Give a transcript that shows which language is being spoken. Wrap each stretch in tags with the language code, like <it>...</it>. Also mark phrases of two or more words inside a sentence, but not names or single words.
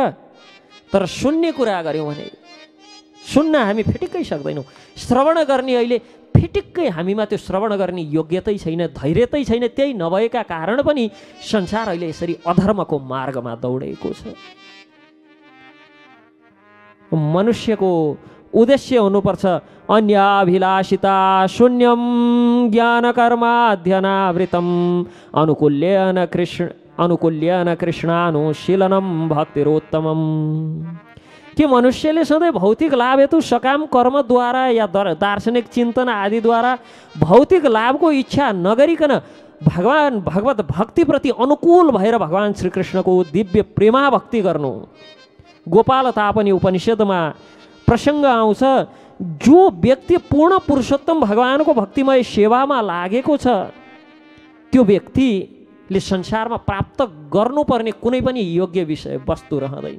<ne>तर सुन्ने कुरा गऱ्यौँ भने सुन्न हामी फिटिक्कै सक्दैनौँ। श्रवण गर्ने अहिले फिटिक्कै हामीमा त्यो श्रवण गर्ने योग्यतै छैन, धैर्यतै छैन। त्यही नभएका कारण पनि संसार अहिले यसरी अधर्मको मार्गमा दौडेको छ। मनुष्यको उद्देश्य हुनुपर्छ</ne> <sa>अन्याभिलाषिता शून्यम ज्ञान कर्माध्यनावृतम अनुकूल्यन कृष्णानुशीलनम भक्तिरोत्तमम।</sa> <ne>कि मनुष्यले सधैँ भौतिक लाभ हेतु सकाम कर्मद्वारा या दार्शनिक चिन्तन आदिद्वारा भौतिक लाभको इच्छा नगरिकन भगवत भक्तिप्रति अनुकूल भएर भगवान् श्रीकृष्णको दिव्य प्रेमा भक्ति गर्नु। गोपाल तापनि उपनिषदमा प्रसङ्ग आउँछ, जो व्यक्ति पूर्ण पुरुषोत्तम भगवानको भक्तिमय सेवामा लागेको छ त्यो व्यक्तिले संसारमा प्राप्त गर्नुपर्ने कुनै पनि योग्य विषय वस्तु रहँदैन।</ne>